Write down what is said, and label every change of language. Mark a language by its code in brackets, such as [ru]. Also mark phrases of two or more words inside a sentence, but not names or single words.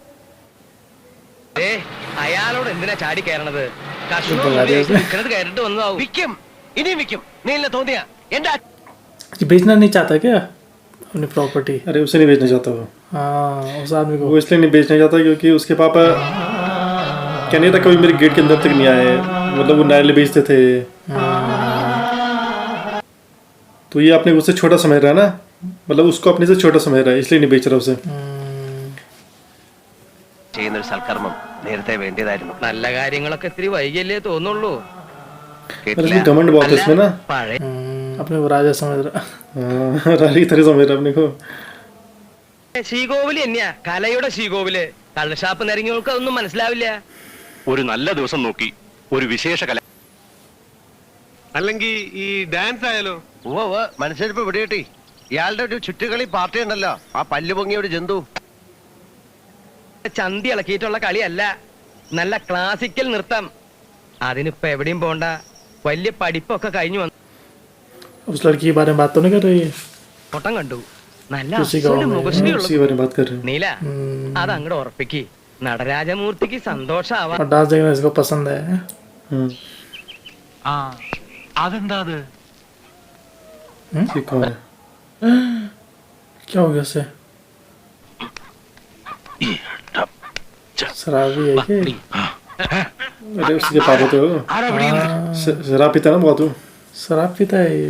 [ml] അയാളോട് എന്തിനാ ചാടി കയറണത്? കയറിട്ട് വന്നതാവും. വിൽക്കും, ഇനിയും വിൽക്കും. നീലിനെ തോന്നിയ എന്റെ [hi] ये बेचना नहीं चाहता क्या अपनी प्रॉपर्टी? अरे उसे नहीं बेचना चाहता वो. हाँ उस आदमी को. वो इसलिए नहीं बेचना चाहता क्योंकि उसके पापा कहने तक कभी मेरे गेट के अंदर तक नहीं आए. मतलब वो नारियल बेचते थे. तो ये अपने उससे छोटा समझ रहा है ना, मतलब उसको अपने से छोटा समझ रहा है, इसलिए नहीं बेच रहा उसे. [ml] ചെയ്യുന്നൊരു സൽക്കർമ്മം നേരത്തെ വേണ്ടിയതായിരുന്നു. നല്ല കാര്യങ്ങളൊക്കെ ഇത്തിരി വൈകിയല്ലേ തോന്നുള്ളൂ. [hi] अरे घमंड बहुत है इसमें ना. [ml] പഴയ [hi] अपने को राजा समझ रहा. रानी की तरह समझ रहा अपने को. [ml] ശ്രീകോവില് തന്നെയാ, കലയുടെ ശ്രീകോവില്. കള്ളഷാപ്പ് നിരങ്ങിയവർക്ക് അതൊന്നും മനസ്സിലാവില്ല. ഒരു നല്ല ദിവസം നോക്കി ഒരു വിശേഷ കല. അല്ലെങ്കിൽ ഈ ഡാൻസ് ആയാലോ? മനസ്സിലിപ്പോ ഇവിടെ കിട്ടി. ഇയാളുടെ ഒരു ചുറ്റുകളി പാർട്ടി ഉണ്ടല്ലോ, ആ പല്ലു പൊങ്ങിയ ഒരു ജന്തു. ചന്തി ഇളക്കിയിട്ടുള്ള കളിയല്ല, നല്ല ക്ലാസിക്കൽ നൃത്തം. അതിനിപ്പോ എവിടെയും പോണ്ട, വലിയ പഠിപ്പൊക്കെ കഴിഞ്ഞു വന്നു. [hi] उस लड़की के बारे में बात तो नहीं कर रही है? [ml] ഫോട്ടം കണ്ടു, നല്ല [hi] किसी गाँव में. उसी के बारे में बात कर रहे हैं. [ml] നീല അത് അങ്ങോട്ട് ഉറപ്പിക്ക്. നടരാജമൂർത്തിക്ക് സന്തോഷാവാ. [hi] और डांस देखना इसको पसंद है. [ml] ആ അതെന്താ അത്? [hi] ये कौन है? क्या हो गया उसे? शराबी है क्या? अरे उसके पापा तो शराब पीता ना बहुत. शराब पीता है ये.